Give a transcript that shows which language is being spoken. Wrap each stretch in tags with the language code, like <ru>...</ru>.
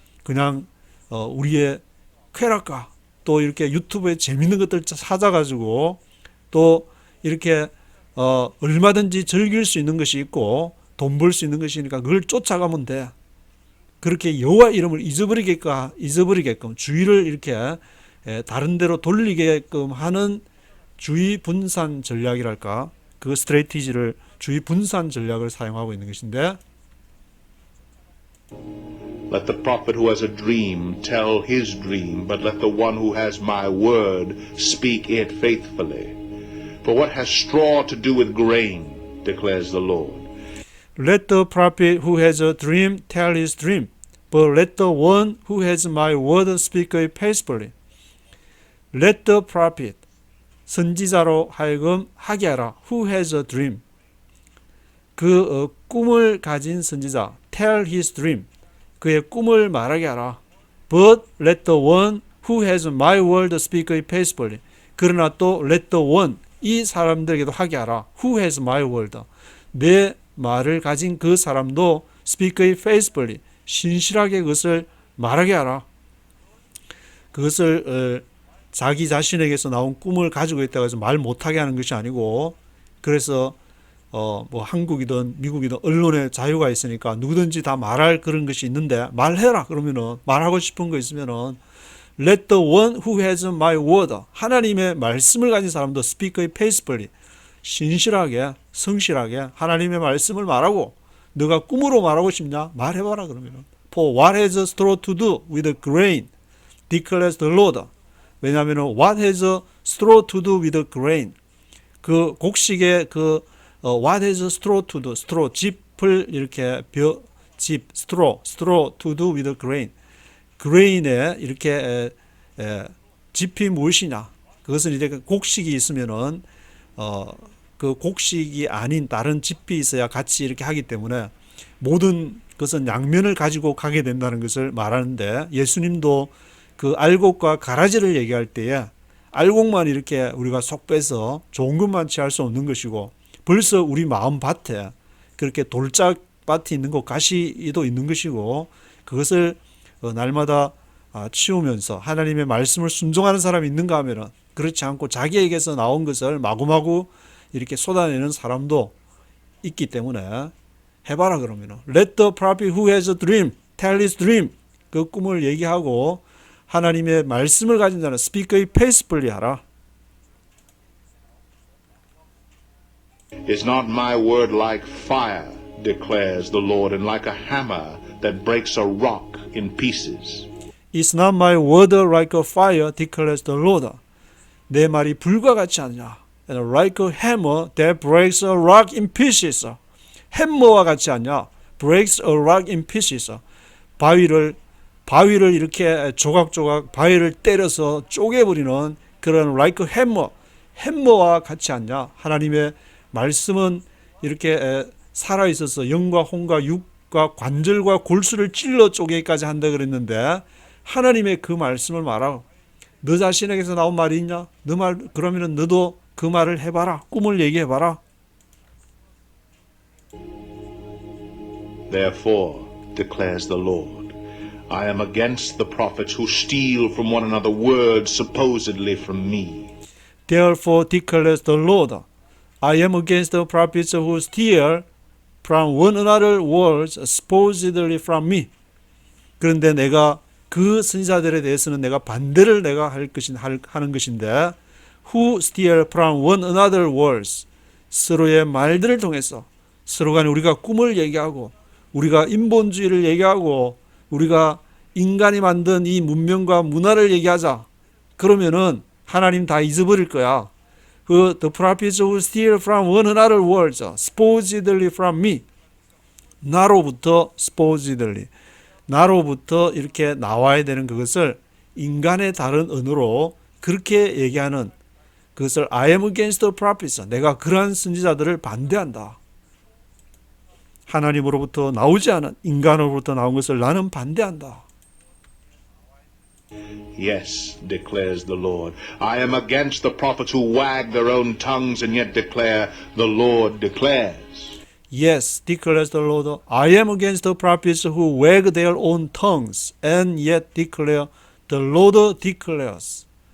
<ko>그냥 우리의 쾌락과 또 이렇게 유튜브에 재밌는 것들 찾아가지고 또 이렇게 얼마든지 즐길 수 있는 것이 있고 돈 벌 수 있는 것이니까 그걸 쫓아가면 돼. 그렇게 여호와 이름을 잊어버리게끔 주의를 이렇게 다른 데로 돌리게끔 하는 주의 분산 전략이랄까, 그 스트레티지를 주의 분산 전략을 사용하고 있는 것인데,</ko> <en>Let the prophet who has a dream tell his dream, but let the one who has my word speak it faithfully. For what has straw to do with grain, declares the Lord. Let the prophet who has a dream tell his dream, but let the one who has my word speak it faithfully. Let the prophet,</en> <ko>선지자로 하여금 하게 하라.</ko> <en>Who has a dream?</en> <ko>꿈을 가진 선지자,</ko> <en>tell his dream.</en> <ko>그의 꿈을 말하게 하라.</ko> <en>But let the one who has my word speak it faithfully.</en> <ko>그러나 또</ko> <en>let the one,</en> <ko>이 사람들에게도 하게 하라.</ko> <en>Who has my word?</en> <ko>내 말을 가진 그 사람도</ko> <en>speak it faithfully.</en> <ko>신실하게 그것을 말하게 하라. 그것을 자기 자신에게서 나온 꿈을 가지고 있다고 해서 말 못하게 하는 것이 아니고, 그래서 뭐 한국이든 미국이든 언론에 자유가 있으니까 누구든지 다 말할 그런 것이 있는데 말해라. 그러면은 말하고 싶은 거 있으면은</ko> <en>let the one who has my word,</en> <ko>하나님의 말씀을 가진 사람도</ko> <en>speak it faithfully,</en> <ko>신실하게 성실하게 하나님의 말씀을 말하고, 너가 꿈으로 말하고 싶냐? 말해봐라. 그러면은</ko> <en>For what has straw to do with grain, declares the Lord.</en> <ko>왜냐하면</ko> <en>what has straw to do with grain,</en> <ko>그 곡식의</ko> <en>what has straw to do, straw,</en> <ko>짚을 이렇게 짚,</ko> <en>straw to do with grain, grain에</en> <ko>이렇게 짚이 무엇이냐? 그것은 이제 곡식이 있으면은 그 곡식이 아닌 다른 짚이 있어야 같이 이렇게 하기 때문에 모든 것은 양면을 가지고 가게 된다는 것을 말하는데, 예수님도 그 알곡과 가라지를 얘기할 때에 알곡만 이렇게 우리가 속 빼서 좋은 것만 취할 수 없는 것이고, 벌써 우리 마음 밭에 그렇게 돌짝밭이 있는 것, 가시도 있는 것이고, 그것을 날마다 치우면서 하나님의 말씀을 순종하는 사람이 있는가 하면은 그렇지 않고 자기에게서 나온 것을 마구마구 이렇게 쏟아내는 사람도 있기 때문에 해봐라. 그러면은</ko> <en>let the prophet who has a dream tell his dream,</en> <ko>그 꿈을 얘기하고 하나님의 말씀을 가진 자는</ko> <en>speak it faithfully</en> <ko>하라.</ko> <en>Is not my word like fire, declares the Lord, and like a hammer that breaks a rock in pieces? Is not my word like a fire, declares the Lord.</en> <ko>내 말이 불과 같지 않냐?</ko> <en>And like a hammer that breaks a rock in pieces.</en> <ko>햄머와 같지 않냐?</ko> <en>Breaks a rock in pieces.</en> <ko>바위를 이렇게 조각조각 바위를 때려서 쪼개버리는 그런</ko> <en>like a hammer,</en> <ko>햄머와 같지 않냐? 하나님의 말씀은 이렇게 살아있어서 영과 혼과 육과 관절과 골수를 찔러 쪼개기까지 한다 그랬는데, 하나님의 그 말씀을 말하고 너 자신에게서 나온 말이 있냐? 너 말, 그러면은 너도 그 말을 해봐라. 꿈을 얘기해봐라.</ko> <en>Therefore, declares the Lord, I am against the prophets who steal from one another words supposedly from me. Therefore declares the Lord, I am against the prophets who steal from one another words supposedly from me.</en> <ko>그런데 내가 그 선지자들에 대해서는 내가 반대를 내가 하는 것인데,</ko> <en>who steal from one another words,</en> <ko>서로의 말들을 통해서 서로 간에 우리가 꿈을 얘기하고 우리가 인본주의를 얘기하고 우리가 인간이 만든 이 문명과 문화를 얘기하자. 그러면은 하나님 다 잊어버릴 거야.</ko> <en>The prophets who steal from one another words supposedly from me.</en> <ko>나로부터 supposedly, 나로부터 이렇게 나와야 되는 그것을 인간의 다른 언어로 그렇게 얘기하는 그것을</ko> <en>I am against the prophets,</en> <ko>내가 그러한 선지자들을 반대한다. 하나님으로부터 나오지 않은 인간으로부터 나온 것을 나는 반대한다.</ko> <en>Yes, declares the Lord, I am against the prophets who wag their own tongues and yet declare, the Lord declares. Yes, declares the Lord, I am against the prophets who wag their own tongues and yet declare, the Lord declares.</en>